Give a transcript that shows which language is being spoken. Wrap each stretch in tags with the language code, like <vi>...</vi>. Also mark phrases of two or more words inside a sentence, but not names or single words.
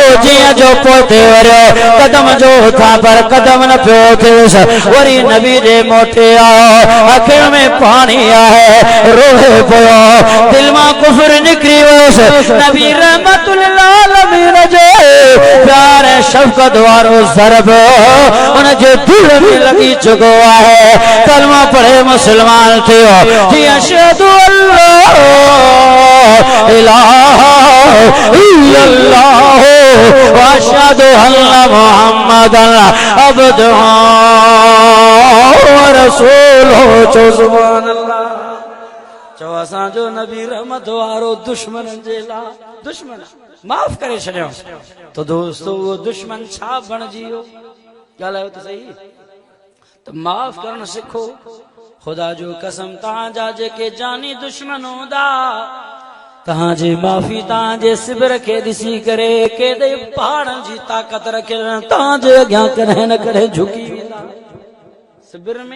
<sd>जीअं जो पोते वरियो कदम जो था पर कदम न पियो थियुसि वरी नबी जे मोटे आयो अखियुनि में पाणी आहे रोए पियो दिल मां कुफर निकिरी वियुसि नबी</sd> <ar>رحمة العالمين</ar> <sd>जो प्यार ऐं शफ़क़त वारो ज़रब उनजे दिल में लॻी चुको आहे कलमा पढ़े मुस्लमान थियो जी</sd> <ar>أشهد ألا إله إلا الله وأشهد أن محمدا عبده ورسوله</ar> <sd>चो</sd> <ar>سبحان الله</ar> <sd>चो असांजो नबी रहमत वारो दुश्मननि जे लाइ दुश्मन माफ़ करे छॾियो तो दोस्तों वो दुश्मन छा बणिजी वियो ॻाल्हायो त सही तो माफ़ करण सिखो खुदा जो कसम तव्हांजा जेके जानी दुश्मन हूंदा तव्हांजी माफ़ी तव्हांजे सिबिर खे ॾिसी करे केॾे पहाड़नि जी ताक़त रखियल तव्हांजे अॻियां कॾहिं न कॾहिं झुकी वेंदा सिबिर में</sd>